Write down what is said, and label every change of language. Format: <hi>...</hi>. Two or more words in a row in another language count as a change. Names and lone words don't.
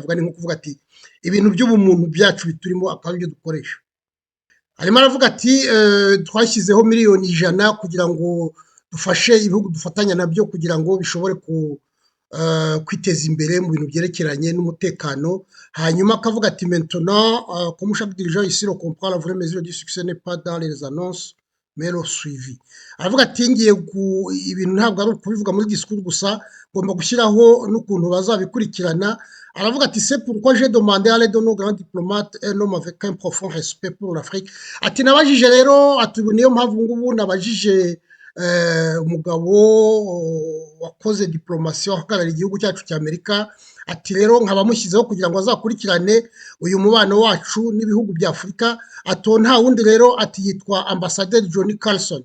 <rw>Ni nko kuvuga ati ibintu by'ubumuntu byacu biturimo akaba aribyo dukoresha. Arimo aravuga ati twashyizeho $1,000,000 kugira ngo dufashe ibihugu dufatanya nabyo kugira ngo bishobore kwiteza imbere mu bintu byerekeranye n'umutekano. Hanyuma akavuga ati</rw> <fr>maintenant comme chaque dirigeant ici le comprend, la vraie mesure du succès n'est pas dans les annonces mais le suivi.</fr> <rw>Aravuga ati ngiye ibintu ntabwo ari ukubivuga muri disikuru gusa, ngomba gushyiraho n'ukuntu bazabikurikirana. Aravuga ati</rw> <fr>c'est pourquoi j'ai demandé à l'aide de nos grands diplomates un homme avec un profond respect pour l'Afrique.</fr> <rw>Ati nabajije rero, ati niyo mpamvu ngubu nabajije umugabo wakoze diplomasi wahagarariye igihugu cyacu cya Amerika. Ati rero nkaba mushyizeho kugira ngo azakurikirane uyu mubano wacu n'ibihugu bya Afurika. Ato nta wundi rero, ati yitwa Ambassadeur Johnny Carson.</rw>